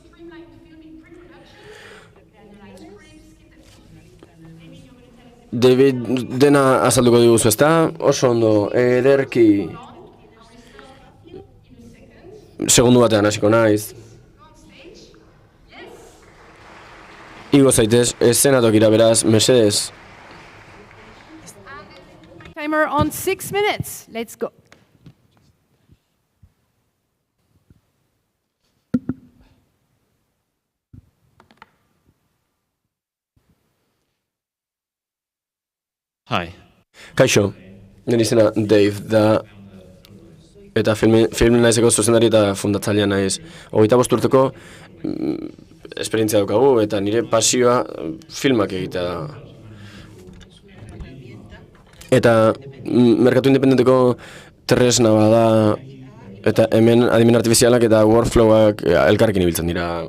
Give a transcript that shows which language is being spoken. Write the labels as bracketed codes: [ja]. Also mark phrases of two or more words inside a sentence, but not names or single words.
[eu] David dena azalduko diguzu, ezta? Oso ondo, ederki. Segundu batean hasiko naiz. Igo zaitez, eszenatokira beraz, mesedez. [en] Timer on 6 minutes. Let's go. Hi. [eu] Kaixo, nire izena Dave da, eta filmin naizeko zuzendari eta fundatzailea naiz. 25 urteko esperientzia daukagu eta nire pasioa filmak egitea da. Eta merkatu independenteko tresna bada eta hemen adimen artifizialak eta workflowak elkarrekin ibiltzen dira.